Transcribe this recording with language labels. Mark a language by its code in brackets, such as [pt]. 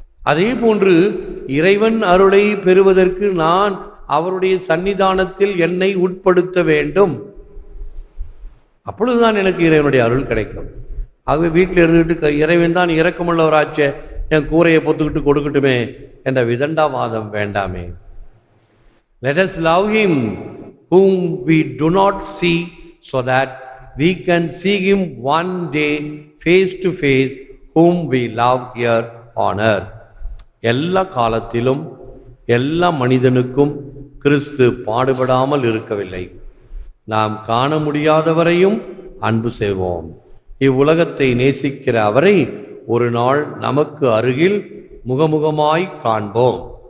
[ta] அதே போன்று இறைவன் அருளை பெறுவதற்கு நான் அவருடைய சன்னிதானத்தில் என்னை உட்படுத்த வேண்டும். அப்பொழுதுதான் எனக்கு இறைவனுடைய அருள் கிடைக்கும். ஆகவே வீட்டில் இருந்துகிட்டு இறைவன் தான் இரக்கமுள்ளவராச்சே, என் கூரையை பொத்துக்கிட்டு கொடுக்கட்டுமே என்ற விதண்டாவாதம் வேண்டாமே. [en] Let us love him whom we do not see, so that we can see him one day face to face, whom we love here on earth. [ta] எல்லா காலத்திலும் எல்லா மனிதனுக்கும் கிறிஸ்து பாடுபடாமல் இருக்கவில்லை. நாம் காண முடியாதவரையும் அன்பு செய்வோம். இவ்வுலகத்தை நேசிக்கிற அவரை ஒரு நாள் நமக்கு அருகில் முகமுகமாய் காண்போம்.